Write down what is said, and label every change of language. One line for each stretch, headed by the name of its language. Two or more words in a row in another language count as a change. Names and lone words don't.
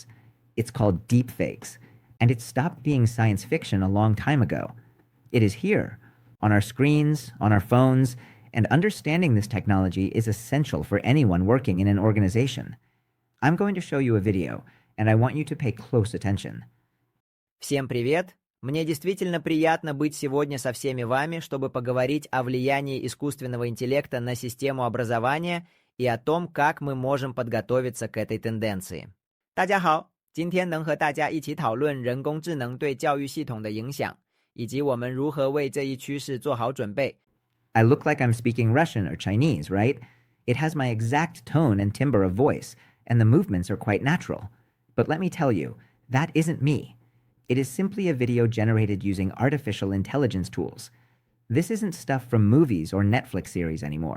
English: It's called deepfakes, and it stopped being science fiction a long time ago. It is here, on our screens, on our phones, and understanding this technology is essential for anyone working in an organization. I'm going to show you a video, and I want you to pay close attention.
Russian: Всем привет! Мне действительно приятно быть сегодня со всеми вами, чтобы поговорить о влиянии искусственного интеллекта на систему образования и о том, как мы можем подготовиться к этой тенденции.
Chinese: 大家好，今天能和大家一起讨论人工智能对教育系统的影响，以及我们如何为这一趋势做好准备。
English: I look like I'm speaking Russian or Chinese, right? It has my exact tone and timbre of voice, and the movements are quite natural. But let me tell you, that isn't me. It is simply a video generated using artificial intelligence tools. This isn't stuff from movies or Netflix series anymore.